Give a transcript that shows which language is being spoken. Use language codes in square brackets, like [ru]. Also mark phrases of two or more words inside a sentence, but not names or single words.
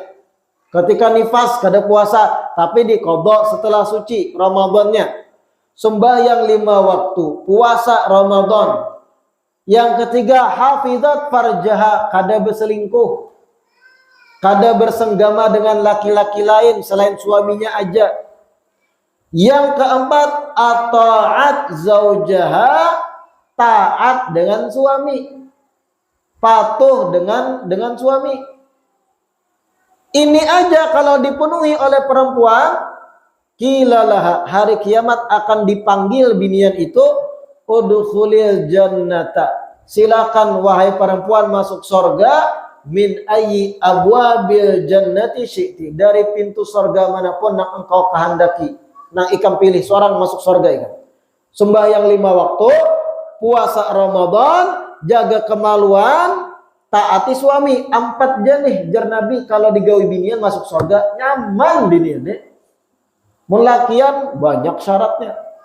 [bjn] Ketika nifas kada puasa tapi diqadha setelah suci Ramadannya. Sembahyang 5 waktu, puasa Ramadan. Yang ketiga, [ar] حفظت فرجها, [bjn] kada berselingkuh, kada bersenggama dengan laki-laki lain selain suaminya aja. Yang keempat, [ar] أطاعت زوجها, [bjn] taat dengan suami, patuh dengan suami. Ini aja kalau dipenuhi oleh perempuan, kilalah hari kiamat akan dipanggil binian itu, [ar] ادخلي الجنة, [bjn] silakan wahai perempuan masuk surga, [ar] من أي أبواب الجنة شئت, [id] dari pintu surga manapun yang engkau kehendaki. [bjn] Nah, ikam pilih seorang masuk surga ikam. Sembahyang 5 waktu, puasa Ramadan, jaga kemaluan, taati suami. 4 jenis jar Nabi kalau digawi binian masuk surga nyaman binian deh. Melakian banyak syaratnya.